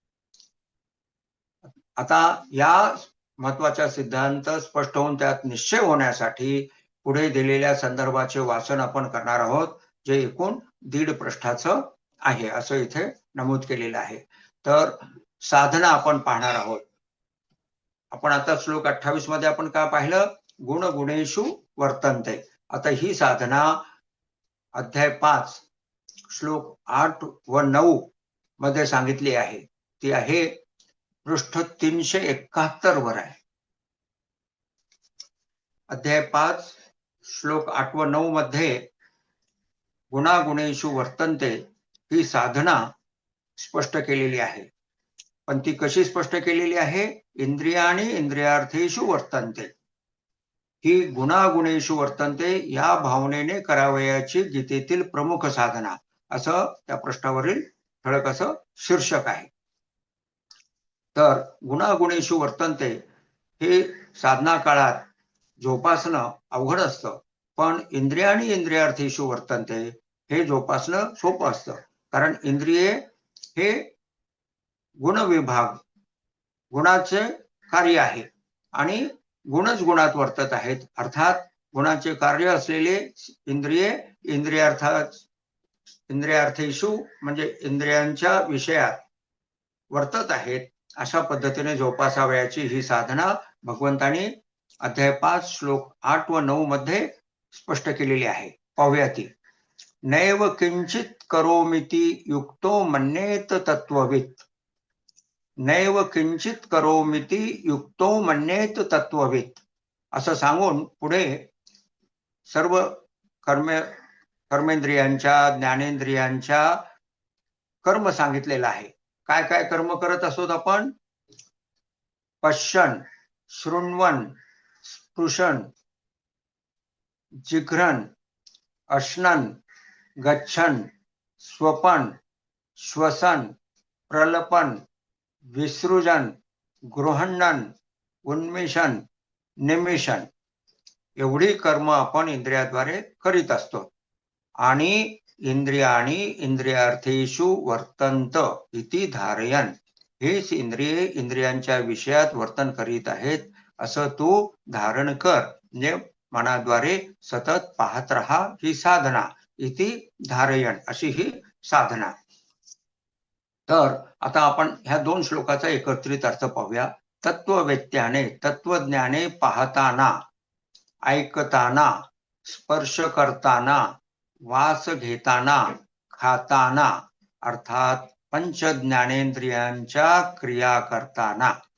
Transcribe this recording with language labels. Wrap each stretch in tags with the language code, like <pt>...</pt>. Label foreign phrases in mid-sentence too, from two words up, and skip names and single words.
<mr>आता या महत्वाचा सिद्धांत स्पष्ट होऊन त्यात निश्चय होण्यासाठी पुढे दिलेल्या संदर्भाचे वाचन आपण करणार आहोत, जे एकूण 1.5 पृष्ठाचं आहे असं इथे नमूद केलेलं आहे. तर साधना आपण पाहणार आहोत. आपण आता श्लोक 28 मध्ये आपण काय पाहिलं?</mr> <sa>गुण गुणेषु वर्तन्ते.</sa> <mr>आता ही साधना अध्याय 5 श्लोक 8 व 9 मध्ये सांगितली आहे. ती आहे पृष्ठ 371 वर आहे. अध्याय 5 श्लोक 8 व 9 मध्ये</mr> <sa>गुणागुणेषु वर्तन्ते</sa> <mr>ही साधना स्पष्ट केलेली आहे. पण ती कशी स्पष्ट केलेली आहे?</mr> <sa>इंद्रियाणी इंद्रियार्थेषु वर्तन्ते.</sa> <mr>ही</mr> <sa>गुणागुणेषु वर्तन्ते</sa> <mr>या भावनेने करावयाची गीतेतील प्रमुख साधना, असं त्या पृष्ठावरील ठळक असं शीर्षक आहे. तर</mr> <sa>गुणागुणेषु वर्तन्ते</sa> <mr>हे साधना काळात जोपासणं अवघड असतं, पण</mr> <sa>इंद्रियाणी इंद्रियार्थेषु वर्तन्ते</sa> <mr>हे जोपासणं सोपं असतं. कारण इंद्रिये हे गुणविभाग, गुणाचे कार्य आहे आणि गुणच गुणात वर्तत आहेत. अर्थात गुणाचे कार्य असलेले इंद्रिये इंद्रियार्थेषु म्हणजे इंद्रियांच्या विषयात वर्तत आहेत. अशा पद्धतीने जोपासावयाची ही साधना भगवंतांनी अध्याय 5 श्लोक 8 व 9 मध्ये स्पष्ट केलेली आहे. पाहूया ती.</mr> <sa>नैव किंचित करोमीति युक्तो मन्येत तत्ववित्. नैव किंचित करोमीति युक्तो मन्येत तत्ववित्</sa> <mr>असं सांगून पुढे सर्व कर्मेंद्रियांच्या, ज्ञानेंद्रियांच्या कर्म सांगितलेलं आहे. काय काय कर्म करत असतो आपण?</mr> <sa>पश्यन्, शृण्वन्, स्पृशन्, जिघ्रन्, अश्नन्, गच्छन्, स्वपन्, श्वसन्, प्रलपन्, विसृजन्, गृहणन्, उन्मिषन्, निमिषन्.</sa> <mr>एवढी कर्म आपण इंद्रियाद्वारे करीत असतो.</mr> <sa>आणि इंद्रियाणी इंद्रियार्थेषु वर्तन्त इति धारयन्.</sa> <mr>हेच इंद्रिये इंद्रियांच्या विषयात वर्तन करीत आहेत असं तू धारण कर, म्हणजे मनाद्वारे सतत पाहत राहा. ही साधना</mr> <sa>इति धारयन्</sa> <mr>अशी ही साधना. तर आता आपण ह्या 2 श्लोकाचा एकत्रित अर्थ पाहूया. तत्ववेत्याने, तत्वज्ञाने पाहताना, ऐकताना, स्पर्श करताना, वास घेताना, खाताना, अर्थात पंच ज्ञानेंद्रियांच्या क्रिया करताना,</mr>